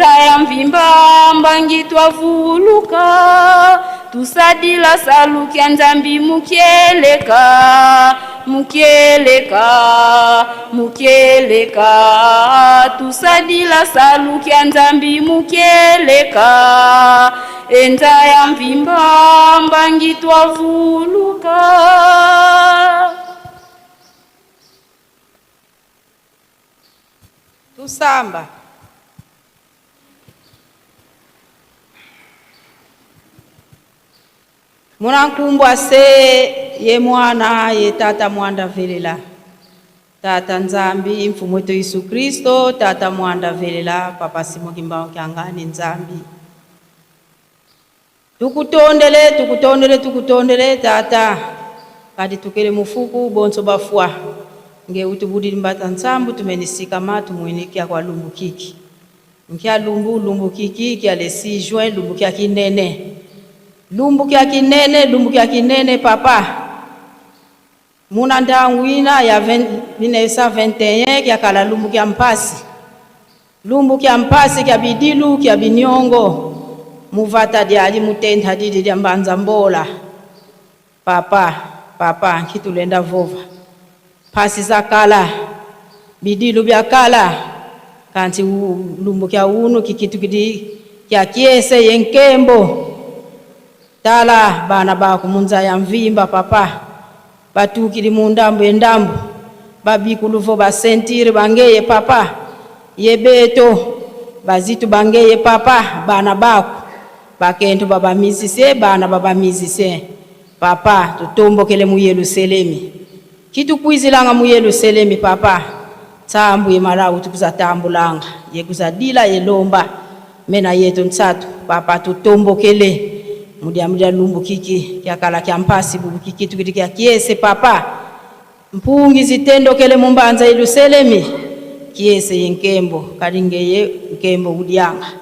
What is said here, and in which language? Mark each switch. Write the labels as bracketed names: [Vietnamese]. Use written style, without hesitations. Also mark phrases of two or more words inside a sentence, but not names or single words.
[Kongo] ya mvimba mbangi twavuluka tusadila saluki Nzambi mukieleka mukieleka mukieleka tusadila saluki Nzambi mukieleka enza ya mvimba mbangi twavuluka. Tusamba. Munankumbwa se ye mwana ye tata mwanda velela tata Nzambi mfumu wetu Yesu Kristo tata mwanda velela papa simo kimbao kyangani Nzambi tukutondele tukutondele tukutondele tata kadi tukele mufuku bonso bafua nge utubudi mbata nsambu tumenisika matu mwinikia kwa lumbu kiki nkia lumbu kiki kia le 6 juin lumbu kia kinene papa muna ndangwina ya 1921 kia kala lumbu kia mpasi kia bidilu kia binyongo muvata diali mutenda didi dia mbanza mbola papa kitulenda vova pasi za kala bidilu bya kala kanti lumbu kia unu kikitu kidi kia kiese yenkembo tala bana baku munza ya mvimba papa batukili mundambu endambu babikuluvo basentire bangeye papa yebeto bazitu bangeye papa bana baku bakento baba mizise papa tutombokele mu Yerusalemi kitu kuizilanga mu Yerusalemi papa tambu yemalawu tukuzatambulanga yekuzadila yelomba mena yetu nsatu papa tutombokele mudia lumbu kiki kyakala kyampasi bubu kiki tukitia kiese papa mpungi zitendokele mumbanza Yerusalemi kiese yenkembo kalingeye nkembo udianga